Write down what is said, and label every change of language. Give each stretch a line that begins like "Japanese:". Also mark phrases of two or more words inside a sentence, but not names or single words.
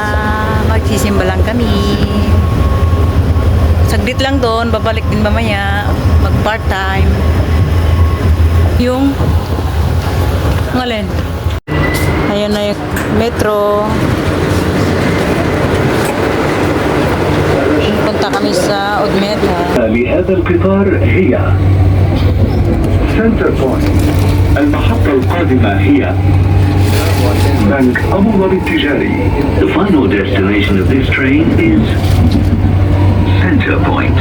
Filipino: Magsisimba lang kami. Saglit lang doon. Babalik din mamaya. Mag part-time. Yung... Ang alin? Ayan na yung metro. Punta kami sa Odmeta.
Arabic: لهذا القطار هي سنتر بوينت. المحطة القادمة هي بنك أبو ظبي التجاري.
English: The final destination of this train is Center Point.